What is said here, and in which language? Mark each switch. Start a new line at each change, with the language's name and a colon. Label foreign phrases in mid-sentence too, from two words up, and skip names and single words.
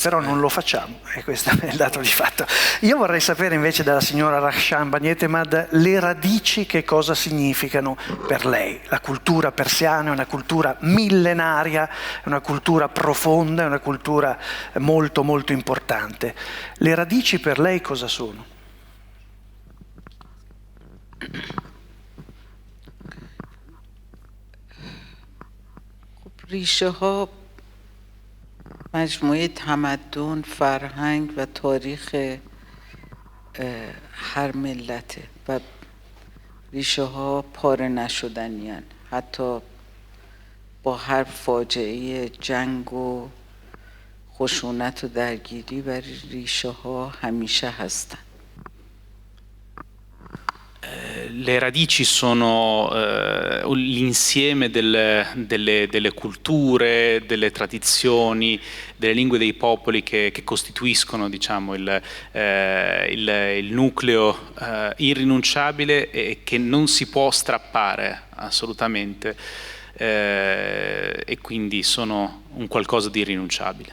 Italian: Però non lo facciamo, e questo è il dato di fatto. Io vorrei sapere invece dalla signora Rakhshan Banyetemad le radici, che cosa significano per lei. La cultura persiana è una cultura millenaria, è una cultura profonda, è una cultura molto molto importante. Le radici per lei cosa sono?
Persian: ریشه ها مجموعه تمدن، فرهنگ و تاریخ هر ملته و ریشه ها پاره نشدنی هستند. حتی با هر فاجعه جنگ و خشونت و درگیری و ریشه ها همیشه هستند.
Italian: Le radici sono l'insieme delle culture, delle tradizioni, delle lingue dei popoli che costituiscono, diciamo, il nucleo irrinunciabile e che non si può strappare assolutamente, e quindi sono un qualcosa di irrinunciabile.